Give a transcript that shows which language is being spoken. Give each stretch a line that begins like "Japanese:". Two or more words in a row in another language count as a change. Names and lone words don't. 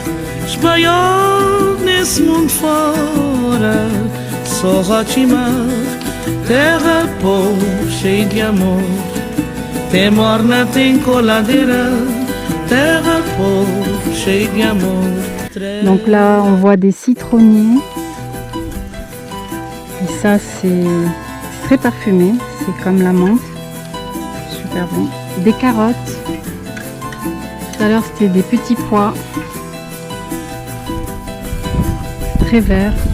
Portuguese: Espanhol nesse mundo fora, Sorrotimar, terra boa, cheia de amor. Tem morna, tem coladeira, terra boa, cheia de amor.
French: Donc là, on voit des citronniers. Et ça, c'est très parfumé. C'est comme la menthe. Super bon. Des carottes. Tout à l'heure, c'était des petits pois. Très vert.